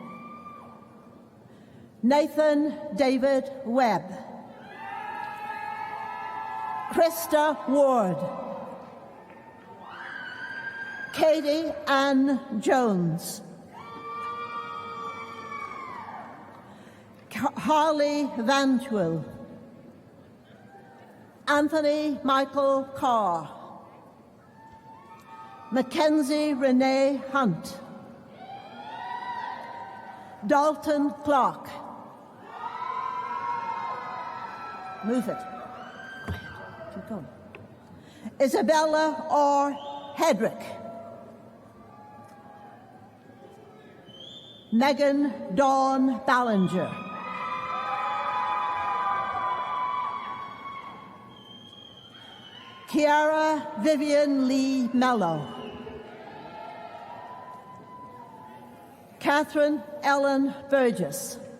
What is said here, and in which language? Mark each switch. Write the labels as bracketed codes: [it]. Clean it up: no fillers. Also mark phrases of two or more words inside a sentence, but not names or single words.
[en] Nathan David Webb, Krista Ward, Katie Ann Jones, Harley Vantwil, Anthony Michael Carr, Mackenzie Renee Hunt, Dalton Clark. Move it. Quiet. Keep going. Isabella R. Hedrick, Megan Dawn Ballinger, Kiara Vivian Lee Mello, Catherine Ellen Burgess,